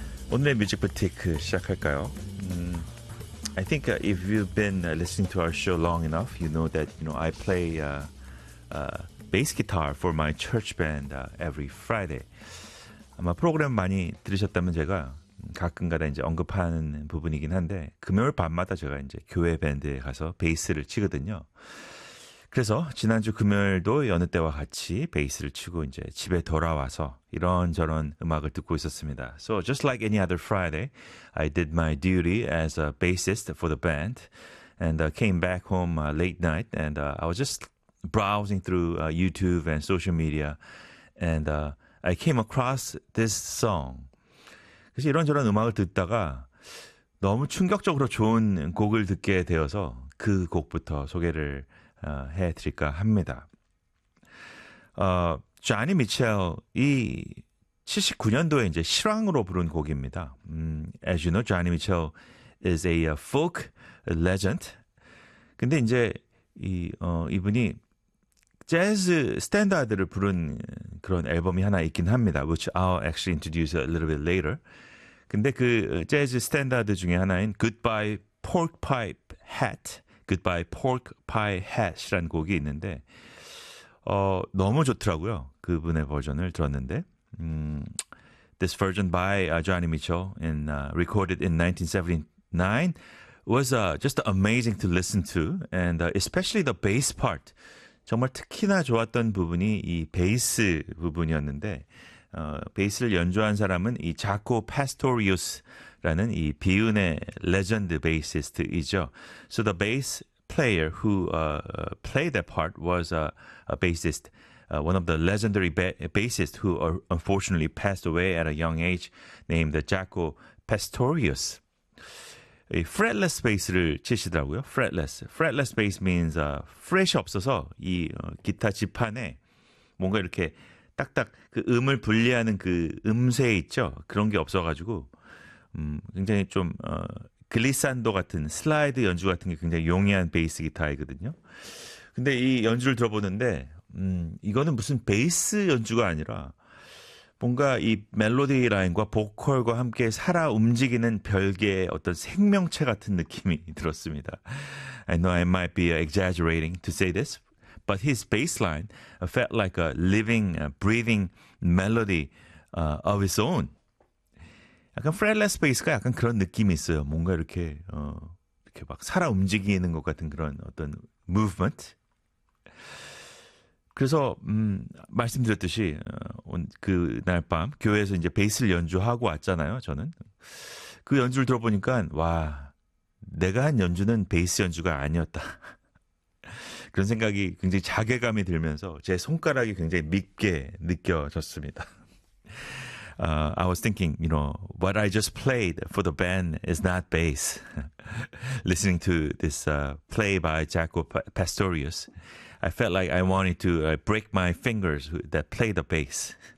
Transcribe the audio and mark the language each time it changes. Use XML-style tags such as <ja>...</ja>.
<ko>오늘의 뮤직 부티크 시작할까요?</ko> <en>I think if you've been listening to our show long enough, you know that you know I play bass guitar for my church band every Friday.</en> <ko>아마 프로그램 많이 들으셨다면 제가 가끔가다 이제 언급하는 부분이긴 한데 금요일 밤마다 제가 이제 교회 밴드에 가서 베이스를 치거든요. 그래서 지난주 금요일도 여느 때와 같이 베이스를 치고 이제 집에 돌아와서 이런저런 음악을 듣고 있었습니다.</ko> <en>So just like any other Friday, I did my duty as a bassist for the band and came back home late night and I was just browsing through YouTube and social media and I came across this song.</en> <ko>그래서 이런저런 음악을 듣다가 너무 충격적으로 좋은 곡을 듣게 되어서 그 곡부터 소개를 해드릴까 합니다. 조니 미첼이 79년도에 이제 실황으로 부른 곡입니다.</ko> <en>As you know, Joni Mitchell is a folk legend.</en> <ko>근데 이제 이분이 재즈 스탠다드를 부른 그런 앨범이 하나 있긴 합니다.</ko> <en>Which I'll actually introduce a little bit later.</en> <ko>근데 그 재즈 스탠다드 중에 하나인 Goodbye Pork Pie Hat. Goodbye Pork Pie Hat이라는 곡이 있는데 너무 좋더라고요. 그분의 버전을 들었는데</ko> <en>This version by Joni Mitchell recorded in 1979 was just amazing to listen to and especially the bass part.</en> <ko>정말 특히나 좋았던 부분이 이 베이스 부분이었는데 베이스를 연주한 사람은 이 자코 파스토리우스라는 이 비운의 레전드 베이시스트이죠.</ko> <en>So the bass player who played that part was a bassist, one of the legendary bassists who unfortunately passed away at a young age named Jaco Pastorius.</en> <ko>Fretless bass를 치시더라고요. Fretless.</ko> <en>Fretless bass means</en> <ko>fret이 없어서 이 기타 지판에 뭔가 이렇게 딱딱 그 음을 분리하는 그 음새 있죠. 그런 게 없어가지고 굉장히 좀 글리산도 같은 슬라이드 연주 같은 게 굉장히 용이한 베이스 기타이거든요. 근데 이 연주를 들어보는데 이거는 무슨 베이스 연주가 아니라 뭔가 이 멜로디 라인과 보컬과 함께 살아 움직이는 별개의 어떤 생명체 같은 느낌이 들었습니다.</ko> <en>I know I might be exaggerating to say this. But his bass line felt like a living, breathing melody of his own.</en> <ko>약간 fretless bass가 약간 그런 느낌이 있어요. 뭔가 이렇게 이렇게 막 살아 움직이는 것 같은 그런 어떤 movement. 그래서 말씀드렸듯이 그날 밤 교회에서 이제 베이스를 연주하고 왔잖아요. 저는 그 연주를 들어보니까 와 내가 한 연주는 베이스 연주가 아니었다. 그런 생각이 굉장히 자괴감이 들면서 제 손가락이 굉장히 밉게 느껴졌습니다.</ko> <en>I was thinking, you know, what I just played for the band is not bass. Listening to this play by Jaco Pastorius, I felt like I wanted to break my fingers that play the bass.</en>